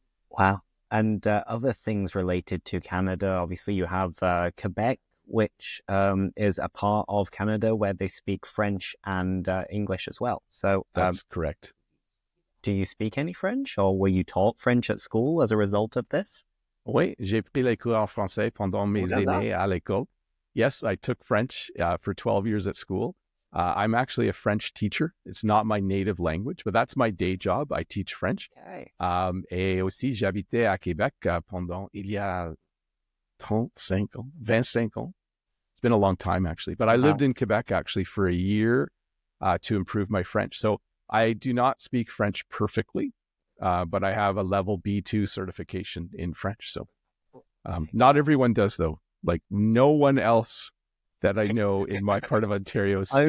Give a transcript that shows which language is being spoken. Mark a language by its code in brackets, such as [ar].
[en] Wow. And other things related to Canada, obviously you have Quebec which is a part of Canada where they speak French and English as well. So That's correct. do you speak any French, or were you taught French at school as a result of this? [fr] Oui, j'ai pris les cours en français pendant mes années à l'école. [en] Yes, I took French for 12 years at school. I'm actually a French teacher. It's not my native language, but that's my day job. I teach French. Okay. [fr] Et aussi, j'habitais à Québec pendant, il y a 35 ans, 25 ans. [en] It's been a long time, actually. But I lived in Quebec, actually, for a year to improve my French. So I do not speak French perfectly, but I have a level B2 certification in French. So not everyone does, though. Like no one else that I know in my part of Ontario speaks French.